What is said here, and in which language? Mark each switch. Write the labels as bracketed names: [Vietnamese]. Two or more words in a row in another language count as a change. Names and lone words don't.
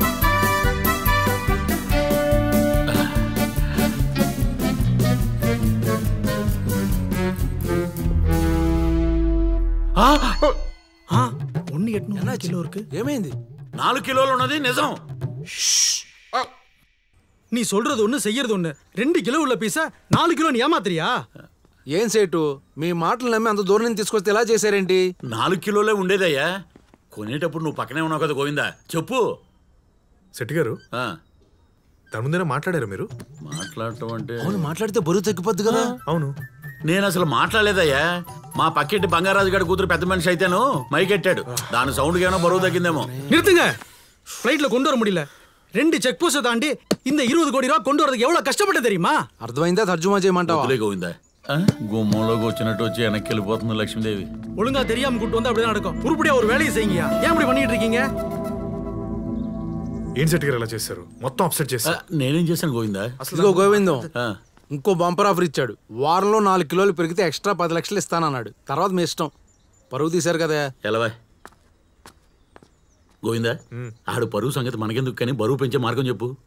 [Telugu] ఏమైంది? 4 కిలోలు ఉన్నది నిజం. [Tamil] நீ சொல்றது ஒண்ணு செய்யறது ஒண்ணு. 2 கிலோ உள்ள பீஸா 4 கிலோ ஏமாத்திரியா? [Telugu] ఏం సేటు, మీ మాటలు నమ్మి అంత దూరం నుంచి తీసుకొస్తే ఎలా చేశారేంటి? 4 కిలోలే ఉండేదయ్యా. కొనేటప్పుడు నువ్వు పక్కనే ఉన్నావు కదా గోవిందా. చెప్పు. సెట్ గారు దాని ముందేనా మాట్లాడారు మీరు? మాట్లాడటం అంటే అవును, మాట్లాడితే బరువు తగ్గిపోద్ది కదా. అవును, నేను అసలు మాట్లాడలేదయ్యా. మా పక్కింటి బంగారాజు గారి కూతురు పెద్ద మనిషి అయితేను మైకెట్టాడు. దాని సౌండ్కి ఏమైనా బరువు తగ్గిందేమో. [Tamil] நிறுத்துங்க. ஃப்ளைட்ல கொண்டு வர முடியல. 2 செக் போஸ்ட் தாண்டி இந்த 20 கோடி ரூபாய் கொண்டு வரதுக்கு எவ்வளவு கஷ்டப்பட்டு தெரியுமா? [Telugu] అర్థమైందా? తర్జుమా చేయమంటావా? గోవిందా గుమ్మంలోకి వచ్చినట్టు వచ్చి వెనక్కి వెళ్ళిపోతుంది లక్ష్మీదేవి. [Tamil] ஒழுங்கா தெரியாம கூட்டு வந்தா அப்படிதான் நடக்கும். உருப்படியா ஒரு வேலையை செய்யுங்க. ஏன் இப்படி பண்ணிட்டு இருக்கீங்க? [Telugu] ఏం సెట్ గారు ఎలా చేశారు? మొత్తం అప్సెట్ చేశారు. నేనేం చేశాను గోవిందా? ఇదిగో గోవిందం, ఇంకో బంపర్ ఆఫర్ ఇచ్చాడు. వారంలో 4 కిలోలు పెరిగితే ఎక్స్ట్రా 10 లక్షలు ఇస్తానన్నాడు. తర్వాత మీ ఇష్టం. పరువు తీశారు కదా. ఎలావా గోవిందా, ఆడు పరువు సంగతి మనకెందుకు, కానీ బరువు పెంచే మార్గం చెప్పు.